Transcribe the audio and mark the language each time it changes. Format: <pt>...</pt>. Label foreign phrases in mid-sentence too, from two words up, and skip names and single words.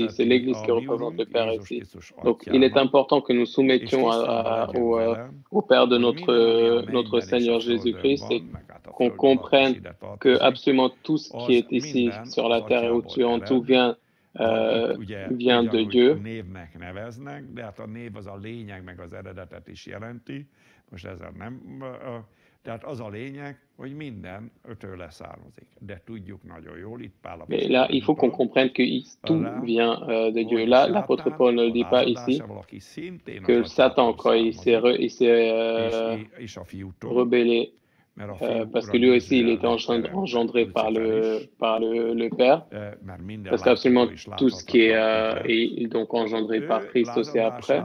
<fr>C'est l'Église qui représente le Père ici. Donc, il est important que nous soumettions au Père de notre Seigneur Jésus-Christ et qu'on comprenne que absolument tout ce qui est ici sur la terre et au-dessus en tout vient de Dieu.</fr> <hu>Tehát az a lényeg, hogy minden tőle származik. De tudjuk nagyon jól, itt Pál apostol.</hu> <fr>Mais là, il faut qu'on comprenne que tout vient de Dieu. Là, l'apôtre Paul ne le dit pas ici, que Satan, quand il s'est rebellé, parce que lui aussi, il était engendré par le Père, parce qu'absolument tout ce qui est donc engendré par Christ aussi après.</fr>